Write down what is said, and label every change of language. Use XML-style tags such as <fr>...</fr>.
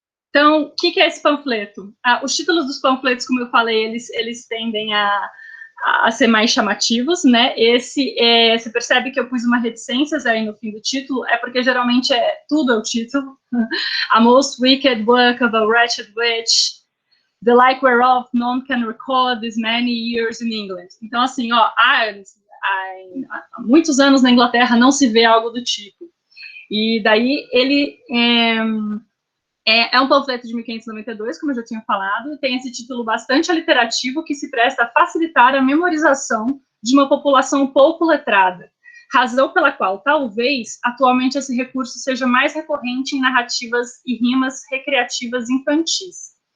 <pt>Então, o que é esse panfleto? Os títulos dos panfletos, como eu falei, eles tendem a ser mais chamativos, né? Você percebe que eu pus uma reticências aí no fim do título, é porque geralmente tudo é o título.</pt> <en>A most wicked work of a wretched witch, the like whereof none can record these many years in England.</en> <pt>Então, assim, há muitos anos na Inglaterra não se vê algo do tipo. E daí ele é um panfleto de 1592, como eu já tinha falado, e tem esse título bastante aliterativo que se presta a facilitar a memorização de uma população pouco letrada, razão pela qual, talvez, atualmente esse recurso seja mais recorrente em narrativas e rimas recreativas infantis.</pt>